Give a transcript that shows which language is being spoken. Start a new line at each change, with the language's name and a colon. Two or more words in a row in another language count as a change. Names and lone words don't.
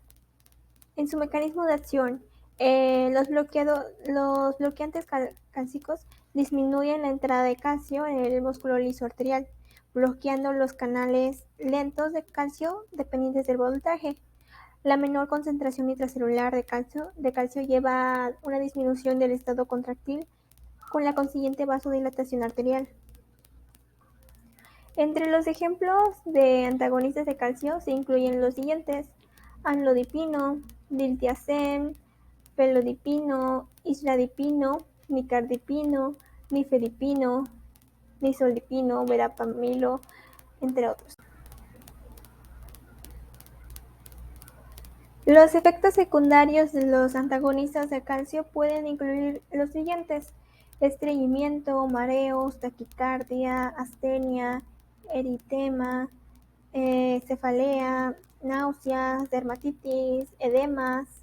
Spanish: En su mecanismo de acción, los bloqueantes cálcicos disminuyen la entrada de calcio en el músculo liso arterial, bloqueando los canales lentos de calcio dependientes del voltaje. La menor concentración intracelular de calcio lleva a una disminución del estado contractil, con la consiguiente vasodilatación arterial. Entre los ejemplos de antagonistas de calcio se incluyen los siguientes: amlodipino, diltiazem, felodipino, isradipino, nicardipino, nifedipino, nisoldipino, verapamilo, entre otros. Los efectos secundarios de los antagonistas de calcio pueden incluir los siguientes: estreñimiento, mareos, taquicardia, astenia, eritema, cefalea, náuseas, dermatitis, edemas.